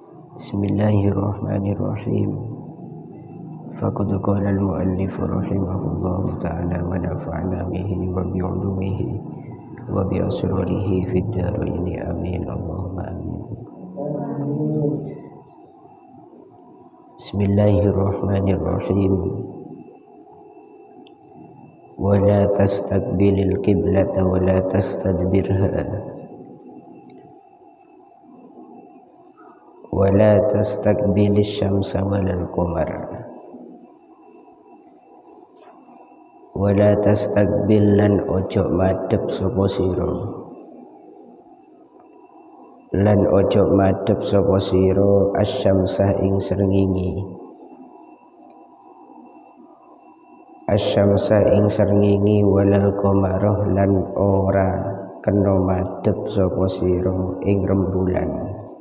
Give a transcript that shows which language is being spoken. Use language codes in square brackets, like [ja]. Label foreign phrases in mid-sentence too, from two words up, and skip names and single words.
[ar] بسم الله الرحمن الرحيم. فقد قال المؤلف رحمه الله تعالى ونفعنا به وبعلومه وبأسراره في الدارين آمين اللهم آمين. بسم الله الرحمن الرحيم. ولا تستقبل القبلة ولا تستدبرها ولا تستقبل الشمس ولا القمر ولا تستقبل [jv] lan ojo madhep sapa sira lan ojo madhep sapa sira [ar] asyamsa [jv] ing srengenge [ar] ولا القمر [jv] lan ora kena madhep sapa sira ing rembulan